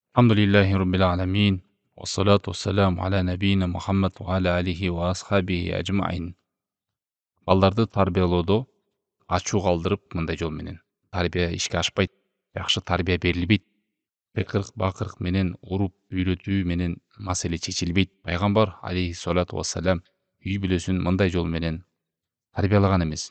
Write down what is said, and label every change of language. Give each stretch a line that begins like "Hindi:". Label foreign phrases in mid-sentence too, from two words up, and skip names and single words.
Arabic: الحمد لله رب العالمين. والصلاة والسلام على نبينا محمد وعلى آله وأصحابه أجمعين.
Kyrgyz: Балдарды тарбиялоодо ачуу калтырып мындай жол менен тарбия ишке ашпайт. Жакшы тарбия берилбейт. Кыйкырык бакырык менен уруп үйрөтүү менен маселе чечилбейт. Пайгамбар
Arabic: عليه الصلاة والسلام
Kyrgyz: үй бүлөсүн мындай жол менен тарбиялаган эмес.